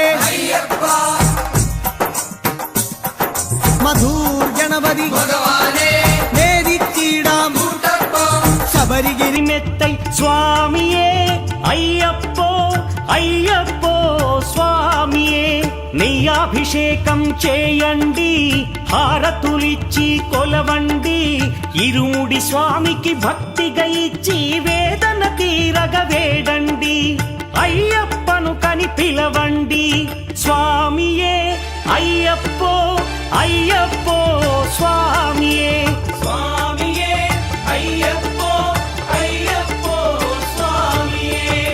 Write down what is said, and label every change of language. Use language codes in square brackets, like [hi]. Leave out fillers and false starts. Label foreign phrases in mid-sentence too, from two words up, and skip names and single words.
[ml] അയ്യപ്പ മധൂർ ഗണപതി ഭഗവാനേ നേദിച്ചിടാം കൂട്ടപ്പം ശബരിഗിരിമെത്തൈ സ്വാമിയേ അയ്യപ്പോ അയ്യപ്പോ സ്വാമിയേ [te] నెయ్యాభిషేకం చేయండి, హారతులిచ్చి కొలవండి, ఇరుముడి స్వామికి భక్తిగా ఇచ్చి వేదన తీరగ వేడండి, అయ్యప్పను కని పిలవండి, స్వామియే అయ్యప్పో అయ్యప్పో స్వామియే స్వామియే అయ్యప్పో అయ్యప్పో స్వామియే.